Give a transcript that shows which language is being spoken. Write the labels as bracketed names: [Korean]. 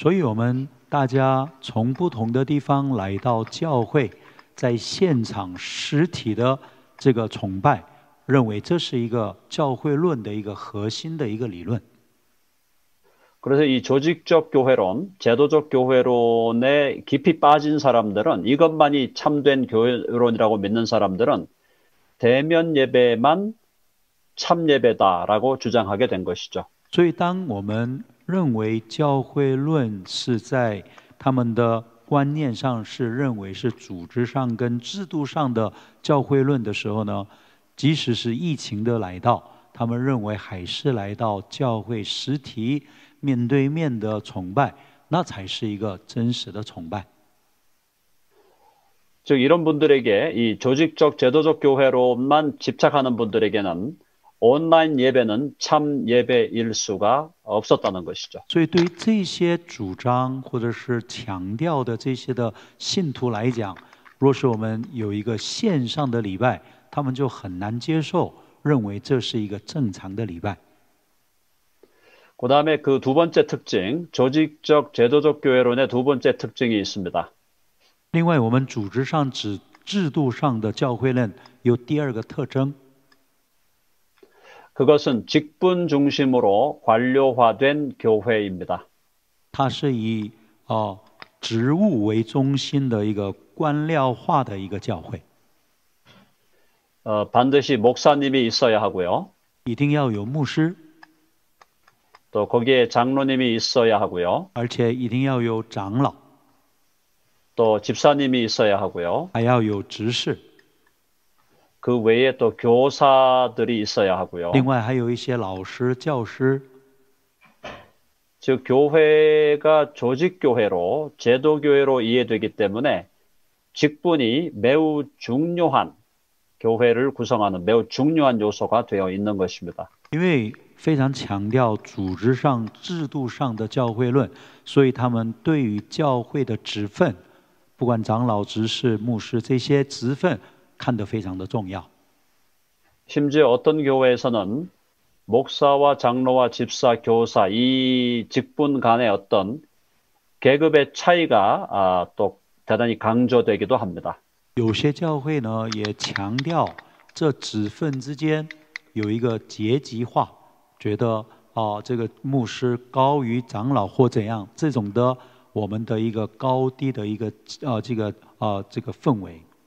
[Chinese] 所以我们大家从不同的地方来到教会，在现场实体的这个崇拜，认为这是一个教会论的一个核心的一个理论。 [Korean] 그래서 이 조직적 교회론, 제도적 교회론에 깊이 빠진 사람들은 이것만이 참된 교회론이라고 믿는 사람들은 대면 예배만 참 예배다라고 주장하게 된 것이죠. [Chinese] 所以，当我们认为教会论是在他们的观念上是认为是组织上跟制度上的教会论的时候呢，即使是疫情的来到，他们认为还是来到教会实体面对面的崇拜，那才是一个真实的崇拜。 [Korean] 즉 이런 분들에게 이 조직적 제도적 교회로만 집착하는 분들에게는 온라인 예배는 참 예배일 수가 없었다는 것이죠. [Chinese] 所以，对于这些主张或者是强调的这些的信徒来讲，若是我们有一个线上的礼拜，他们就很难接受，认为这是一个正常的礼拜。 [Korean] 그다음에 그 두 번째 특징, 조직적 제도적 교회론의 두 번째 특징이 있습니다. [Chinese] 另外，我们组织上制度上的教会论有第二个特征， [Korean] 그것은 직분 중심으로 관료화된 교회입니다. [Chinese] 它是以职务为中心的一个官僚化的一个教会， [Korean] 반드시 목사님이 있어야 하고요. [Chinese] 一定要有牧师， [Korean] 또 거기에 장로님이 있어야 하고요. [Chinese] 而且一定要有长老， [Korean] 또 집사님이 있어야 하고요. [Chinese] 还要有执事。 [Korean] 그 외에 또 교사들이 있어야 하고요. [Chinese] 另外还有一些老师、教师， [Korean] 즉 교회가 조직교회로 제도교회로 이해되기 때문에 직분이 매우 중요한 교회를 구성하는 매우 중요한 요소가 되어 있는 것입니다. [Chinese] 因为非常强调组织上、制度上的教会论，所以他们对于教会的职分，不管长老、执事、牧师这些职分，看得非常的重要。 [Korean] 심지어 어떤 교회에서는 목사와 장로와 집사, 교사 이 직분 간의 어떤 계급의 차이가 또 대단히 강조되기도 합니다. [Chinese] 有些教会呢也强调这职分之间有一个阶级化，觉得这个牧师高于长老或怎样，这种的我们的一个高低的一个这个氛围。